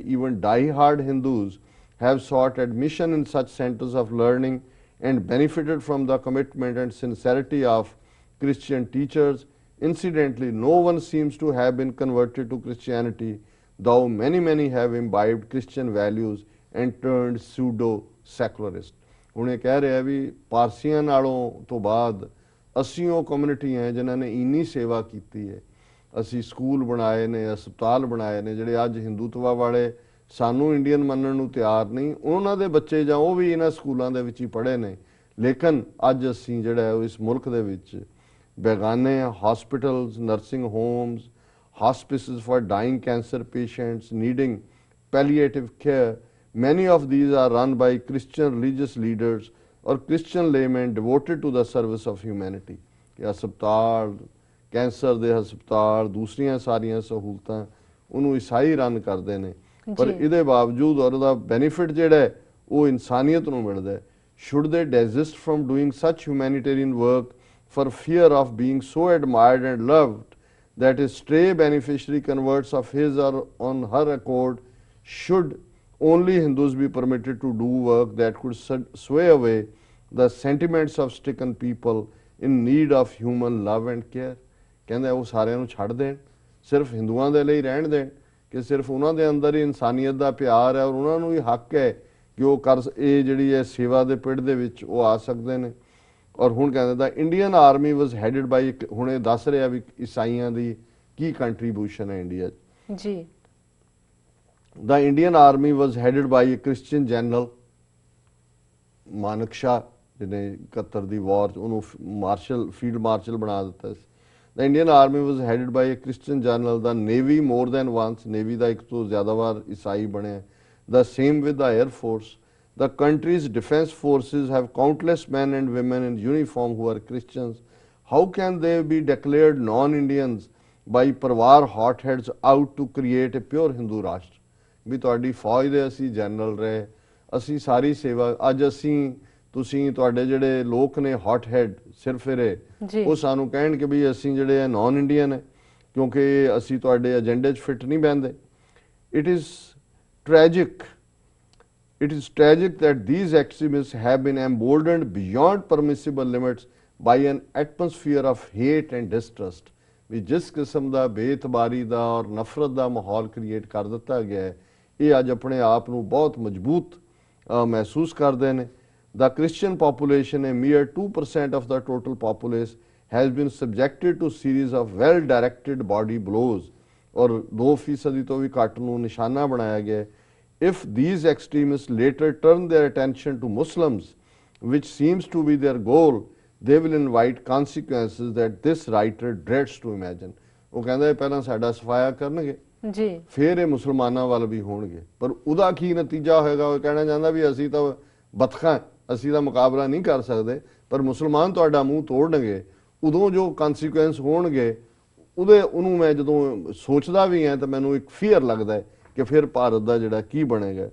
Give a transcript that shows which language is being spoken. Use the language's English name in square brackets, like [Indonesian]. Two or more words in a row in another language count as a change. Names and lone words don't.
[English] Even die-hard Hindus have sought admission in such centers of learning and benefited from the commitment and sincerity of Christian teachers. Incidentally, no one seems to have been converted to Christianity, though many have imbibed Christian values and turned pseudo-secularist. [Punjabi] ਹੁਣ ਇਹ ਕਹਿ ਰਿਹਾ ਵੀ ਪਾਰਸੀਆਂ ਨਾਲੋਂ ਤੋਂ ਬਾਅਦ ਅਸੀਂ ਉਹ ਕਮਿਊਨਿਟੀ ਹੈ ਜਿਨ੍ਹਾਂ ਨੇ ਇੰਨੀ ਸੇਵਾ ਕੀਤੀ ਹੈ, ਅਸੀਂ ਸਕੂਲ ਬਣਾਏ ਨੇ, ਹਸਪਤਾਲ ਬਣਾਏ ਨੇ, ਜਿਹੜੇ ਅੱਜ ਹਿੰਦੂਤਵਾ ਵਾਲੇ ਸਾਨੂੰ ਇੰਡੀਅਨ ਮੰਨਣ ਨੂੰ ਤਿਆਰ ਨਹੀਂ, ਉਹਨਾਂ ਦੇ ਬੱਚੇ ਜਾਂ ਉਹ ਵੀ ਇਹਨਾਂ ਸਕੂਲਾਂ ਦੇ ਵਿੱਚ ਹੀ ਪੜ੍ਹੇ ਨੇ, ਲੇਕਿਨ ਅੱਜ ਅਸੀਂ ਜਿਹੜਾ ਇਸ ਮੁਲਕ ਦੇ ਵਿੱਚ ਬੇਗਾਨੇ [English] hospitals, nursing homes, hospices for dying cancer patients needing palliative care, many of these are run by Christian religious leaders or Christian laymen devoted to the service of humanity. [Punjabi] ਕਿ ਹਸਪਤਾਲ, ਕੈਂਸਰ ਦੇ ਹਸਪਤਾਲ, ਦੂਸਰੀਆਂ ਸਾਰੀਆਂ ਸਹੂਲਤਾਂ ਉਹਨੂੰ ਈਸਾਈ ਰਨ ਕਰਦੇ ਨੇ, ਪਰ ਇਹਦੇ ਬਾਵਜੂਦ ਉਹਦਾ ਬੈਨੀਫਿਟ ਜਿਹੜਾ ਉਹ ਇਨਸਾਨੀਅਤ ਨੂੰ ਮਿਲਦਾ ਹੈ। [English] Should they desist from doing such humanitarian work for fear of being so admired and loved that a stray beneficiary converts of his or on her accord? Should only Hindus be permitted to do work that could sway away the sentiments of stricken people in need of human love and care। [Punjabi] ਕਹਿੰਦੇ ਉਹ ਸਾਰਿਆਂ ਨੂੰ ਛੱਡ ਦੇਣ, ਸਿਰਫ ਹਿੰਦੂਆਂ ਦੇ ਲਈ ਰਹਿਣ ਦੇਣ ਕਿ ਸਿਰਫ ਉਹਨਾਂ ਦੇ ਅੰਦਰ ਹੀ ਇਨਸਾਨੀਅਤ ਦਾ ਪਿਆਰ ਹੈ ਔਰ ਉਹਨਾਂ ਨੂੰ ਹੀ ਹੱਕ ਹੈ ਕਿ ਉਹ ਇਹ ਜਿਹੜੀ ਹੈ ਸੇਵਾ ਦੇ ਪਿੜ ਦੇ ਵਿੱਚ ਉਹ ਆ ਸਕਦੇ ਨੇ। ਔਰ ਹੁਣ ਕਹਿੰਦੇ [English] the Indian army was headed by, [Punjabi] ਹੁਣ ਇਹ ਦੱਸ ਰਿਹਾ ਵੀ ਈਸਾਈਆਂ ਦੀ ਕੀ ਕੰਟਰੀਬਿਊਸ਼ਨ ਹੈ ਇੰਡੀਆ 'ਚ ਜੀ। [English] The Indian army was headed by a Christian general, Manak Shah, [Punjabi] ਜਿਹਨੇ 71 ਦੀ ਵਾਰ ਉਹਨੂੰ ਮਾਰਸ਼ਲ ਫੀਲਡ ਮਾਰਸ਼ਲ ਬਣਾ ਦਿੱਤਾ ਸੀ। [English] The Indian army was headed by a Christian general, the navy more than once, [Punjabi] navy ਦਾ ਇੱਕ ਤੋਂ ਜ਼ਿਆਦਾ ਵਾਰ ਈਸਾਈ ਬਣਿਆ। [English] The same with the air force. The country's defense forces have countless men and women in uniform who are Christians. How can they be declared non-Indians by parwar hotheads out to create a pure Hindu ਰਾਸ਼ਟਰ? [Punjabi] ਵੀ ਤੁਹਾਡੀ ਫੌਜ ਦੇ ਅਸੀਂ ਜਨਰਲ ਰਹੇ, ਅਸੀਂ ਸਾਰੀ ਸੇਵਾ, ਅੱਜ ਅਸੀਂ ਤੁਸੀਂ ਤੁਹਾਡੇ ਜਿਹੜੇ ਲੋਕ ਨੇ [English] hot head [Punjabi] ਸਿਰਫਿਰੇ ਉਹ ਸਾਨੂੰ ਕਹਿਣ ਕਿ ਵੀ ਅਸੀਂ ਜਿਹੜੇ [English] non Indian [Punjabi] ਹੈ ਕਿਉਂਕਿ ਅਸੀਂ ਤੁਹਾਡੇ ਏਜੰਡੇ 'ਚ ਫਿੱਟ ਨਹੀਂ ਬਹਿੰਦੇ। [English] It is tragic that these extremists have been emboldened beyond permissible limits by an atmosphere of hate and distrust। [Punjabi] ਵੀ ਜਿਸ ਕਿਸਮ ਦਾ ਬੇਇਤਬਾਰੀ ਦਾ ਔਰ ਨਫ਼ਰਤ ਦਾ ਮਾਹੌਲ ਕ੍ਰੀਏਟ ਕਰ ਦਿੱਤਾ ਗਿਆ ਹੈ ਇਹ ਅੱਜ ਆਪਣੇ ਆਪ ਨੂੰ ਬਹੁਤ ਮਜ਼ਬੂਤ ਮਹਿਸੂਸ ਕਰਦੇ ਨੇ। [English] The Christian population, a mere 2% of the total populace, has been subjected to series of well-directed body blows [Punjabi] और 2% ਤੋਂ ਵੀ ਘੱਟ ਨੂੰ ਨਿਸ਼ਾਨਾ ਬਣਾਇਆ ਗਿਆ। [English] If these extremists later turn their attention to Muslims, which seems to be their goal, they will invite consequences that this writer dreads to imagine। [Punjabi] ਉਹ ਕਹਿੰਦਾ ਪਹਿਲਾਂ ਸਾਡਾ ਸਫਾਇਆ ਕਰਨਗੇ ਜੀ, ਫਿਰ ਇਹ ਮੁਸਲਮਾਨਾਂ ਵੱਲ ਵੀ ਹੋਣਗੇ, ਪਰ ਉਹਦਾ ਕੀ ਨਤੀਜਾ ਹੋਏਗਾ ਉਹ ਕਹਿਣਾ ਚਾਹੁੰਦਾ ਵੀ ਅਸੀਂ ਤਾਂ ਬਤਖਾਂ, ਅਸੀਂ ਦਾ ਮੁਕਾਬਲਾ ਨਹੀਂ ਕਰ ਸਕਦੇ, ਪਰ ਮੁਸਲਮਾਨ ਤੁਹਾਡਾ ਮੂੰਹ ਤੋੜਨਗੇ, ਉਦੋਂ ਜੋ ਕਨਸੀਕੁਐਂਸ ਹੋਣਗੇ ਉਹਨੂੰ ਮੈਂ ਜਦੋਂ ਸੋਚਦਾ ਵੀ ਹਾਂ ਤਾਂ ਮੈਨੂੰ ਇੱਕ ਫੀਅਰ ਲੱਗਦਾ ਹੈ ਕਿ ਫਿਰ ਭਾਰਤ ਦਾ ਜਿਹੜਾ ਕੀ ਬਣੇਗਾ